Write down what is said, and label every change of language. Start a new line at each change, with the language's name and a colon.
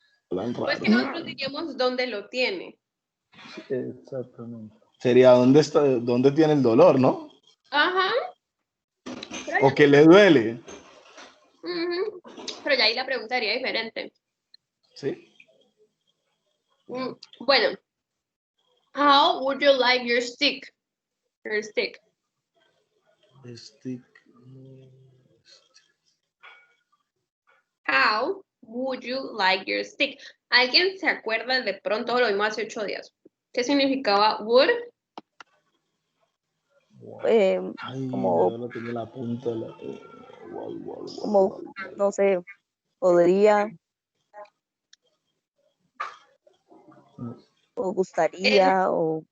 Spanish: Hablan Pues raro. que nosotros diríamos dónde lo tiene. exactamente. Sería dónde está, dónde tiene el dolor, ¿no? Ajá. Pero O que le duele. ujú. Pero ya ahí la pregunta sería diferente. ¿Sí?
English: Bueno, how would you like your stick? Your stick. Stick. How would you like your stick?
Spanish: ¿Alguien se acuerda de pronto? Lo vimos hace 8 días. ¿Qué significaba would? Ay, Como- ya no tengo la punta. Como, no sé, podría o gustaría o